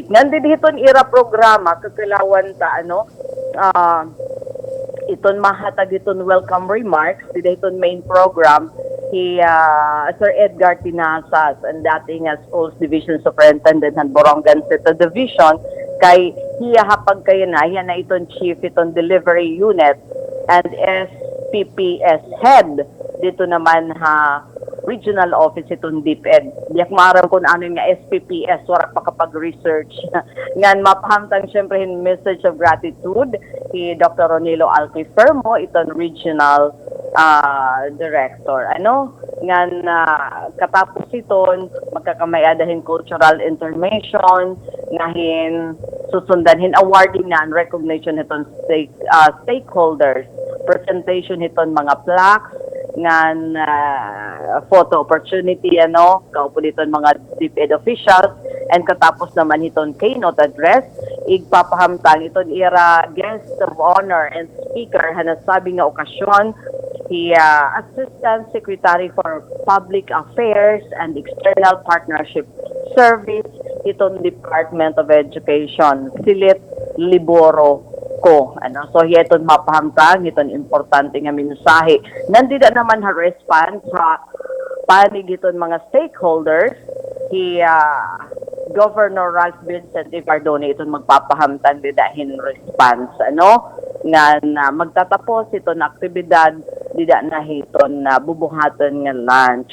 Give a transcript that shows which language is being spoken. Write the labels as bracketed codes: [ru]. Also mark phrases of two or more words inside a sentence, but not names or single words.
[war] Nandito hiton ira programa kakilawan ta iton mahatag iton [en] welcome remarks [war] hiton [en] main program [war] Sir Edgar Tinasas and dating [en] Schools Division Superintendent [war] ng Borongan City Division kay hiya hapag kayo na iton Chief iton [en] Delivery Unit [war] and SPPS Head dito naman Regional Office itong DepEd. Diyak maaram kung ano nga SPPS, wala pa kapag-research. Ngan mapahamtang syempre yung [en] message of gratitude [war] si Dr. Ronilo Alquifermo, itong Regional Director. Ngan katapos iton, magkakamayadahin [en] cultural intervention, [war] ngahin susundanhin awarding na [en] and recognition [war] itong stakeholders, presentation itong mga plaques, ngan [en] photo opportunity [war] kaupo dito mga DepEd officials and katapos naman iton [en] keynote address [war] igpapahamtang iton ira [en] guest of honor and speaker [war] hanasabi nga okasyon si [en] Assistant Secretary for Public Affairs and External Partnership Service [war] iton Department of Education Silit Liboro ko. So, hiyaton mapahamtang, iton importante nga mensahe. Nandito naman response sa panig iton mga stakeholders, Governor Ralph Vincent Ivardone iton magpapahamtan didahin response nga na magtatapos ito na aktibidad dida na hiton na bubuhaton nga lunch.